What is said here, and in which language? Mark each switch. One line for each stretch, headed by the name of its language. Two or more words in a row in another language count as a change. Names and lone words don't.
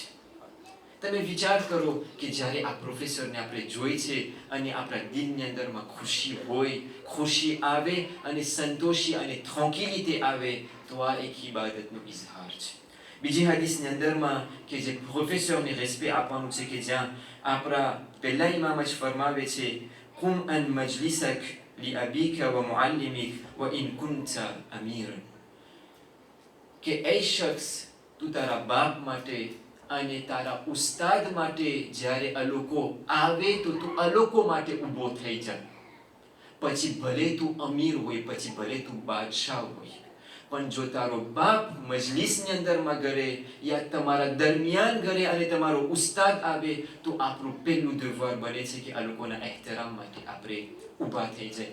Gujarati: તમે વિચાર કરો કે જ્યારે આ પ્રોફેસરને આપણે જોઈ છે અને આપણા દિલની અંદરમાં ખુશી હોય, ખુશી આવે અને સંતોષી અને થોંકીલી આવે, તો આ એક ઇબાદતનો ઇઝહાર છે. બીજી હદીસની અંદરમાં કે જે પ્રોફેસરને રિસ્પેક્ટ આપવાનું છે, કે જ્યાં આપણા પહેલા ઇમામ જ ફરમાવે છે,
Arabic: قم عن مجلسك لأبيك ومعلمك وإن كنت أميرا,
Gujarati: કે એ શખ્સ તું તારા બાપ માટે અને તારા ઉસ્તાદ માટે જ્યારે આ લોકો આવે તો તું આ લોકો માટે ઊભો થઈ જા. પછી ભલે તું અમીર હોય, પછી ભલે તું બાદશાહ હોય, પણ જો તારો બાપ મજલિસની અંદરમાં ઘરે યા તમારા દરમિયાન ઘરે અને તમારો ઉસ્તાદ આવે, તો આપણું પહેલું દેવર બને છે કે આ લોકોના એહતરામ માટે આપણે ઊભા થઈ જાય.